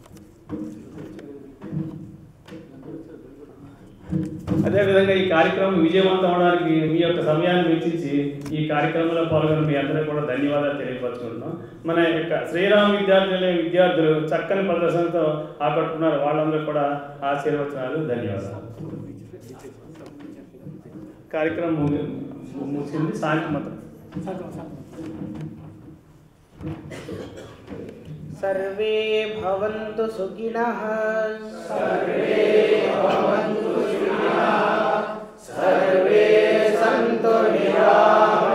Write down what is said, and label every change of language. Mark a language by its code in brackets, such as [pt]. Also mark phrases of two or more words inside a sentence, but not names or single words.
[te] అదేవిధంగా ఈ కార్యక్రమం విజయవంతం అవడానికి మీ యొక్క సమయాన్ని వెచ్చించి ఈ కార్యక్రమంలో పాల్గొని మీ అందరికీ కూడా ధన్యవాదాలు తెలియపరుచుకుంటున్నాం. మన యొక్క శ్రీరామ్ విద్యార్థులు చక్కని ప్రదర్శనతో ఆకట్టుకున్నారు. వాళ్ళందరూ కూడా ఆశీర్వచనాలు, ధన్యవాదాలు. కార్యక్రమం ముగిసింది. సాయంత్రం [sa] सर्वे भवन्तु सुखिनः, सर्वे भवन्तु सुखिनः, सर्वे सन्तु निरामयाः।